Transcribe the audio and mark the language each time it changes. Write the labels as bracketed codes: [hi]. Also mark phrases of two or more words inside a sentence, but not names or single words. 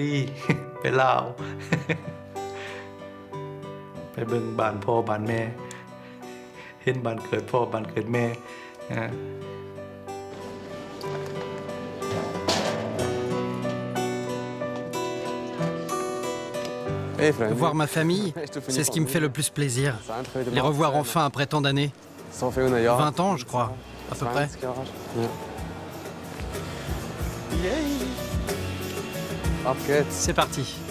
[tts] ไปเบิ่งบ้านพ่อบ้านแม่เห็นบ้านเกิดพ่อบ้านเกิดแม่ [fr] Voir ma famille, c'est ce qui me fait le plus plaisir. Les revoir enfin après tant d'années. 20 ans, je crois, à peu près. C'est parti.